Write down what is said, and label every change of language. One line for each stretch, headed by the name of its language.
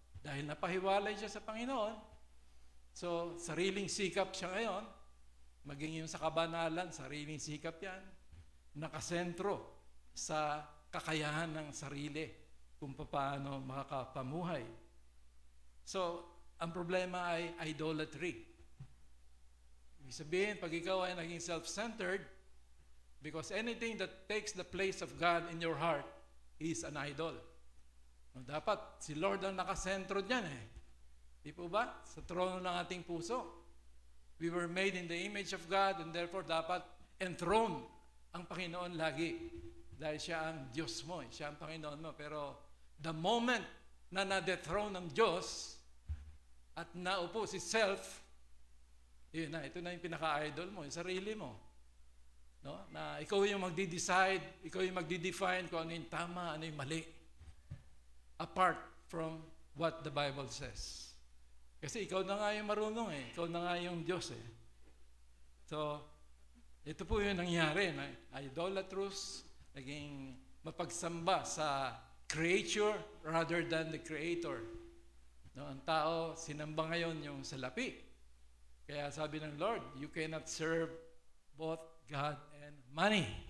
Filipino: Dahil napahiwalay siya sa Panginoon, so sariling sikap siya ngayon, maging yung sa kabanalan, sariling sikap yan, nakasentro sa kakayahan ng sarili kung paano makakapamuhay. So, ang problema ay idolatry. Ibig sabihin, pag ikaw ay naging
English: self-centered, because anything that takes the place of God in your heart is an idol.
Filipino: No, dapat si Lord ang nakasentro dyan Di po ba? Sa trono ng ating puso.
English: We were made in the image of God and therefore
Filipino: dapat
English: enthroned
Filipino: ang Panginoon lagi. Dahil siya ang Diyos mo, siya ang Panginoon mo. Pero
English: the moment
Filipino: na na-dethrone ng Diyos, at naupo si self, yun na, ito na yung pinaka-idol mo, yung sarili mo. No? Na ikaw yung magde-decide, ikaw yung magde-define kung ano yung tama, ano yung mali.
English: Apart from what the Bible says.
Filipino: Kasi ikaw na nga yung marunong eh. Ikaw na nga yung Diyos eh. So, ito po yung nangyari.
English: Idolatrous,
Filipino: naging mapagsamba sa
English: creature rather than the creator.
Filipino: No, ang tao, sinamba ngayon yung salapi. Kaya sabi ng Lord,
English: you cannot serve both God and money.